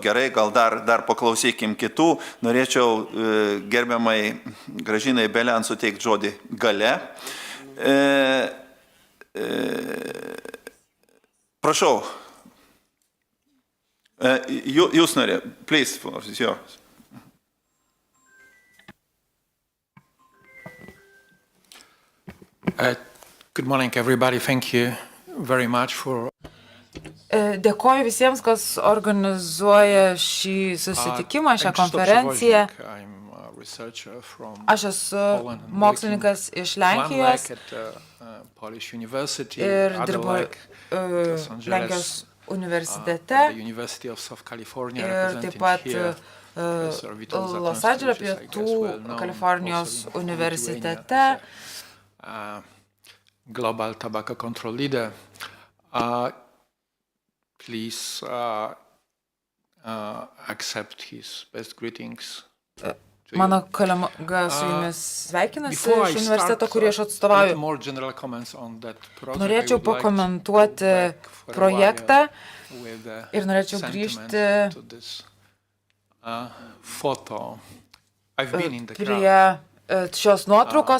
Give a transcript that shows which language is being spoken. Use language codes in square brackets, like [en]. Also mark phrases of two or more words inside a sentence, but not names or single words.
[lt] Gerai, gal dar paklausykim kitų. Norėčiau gerbiamai Gražinai Belian suteikti žodį gale. Prašau. Jūs norė. [en] Please, it's yours. Good morning, everybody. Thank you very much for [lt] Dėkoju visiems, kas organizuoja šį susitikimą, šią konferenciją. Aš esu mokslininkas iš Lenkijos ir dirbu Lenkijos universitete ir taip pat Los Andželo pietų Kalifornijos universitete. [en] Global Tobacco Control Leader. Please accept his best greetings. [lt] Mano kolega su jumis sveikinasi iš universiteto, kurį aš atstovauju. Norėčiau pakomentuoti projektą ir norėčiau grįžti prie šios nuotraukos.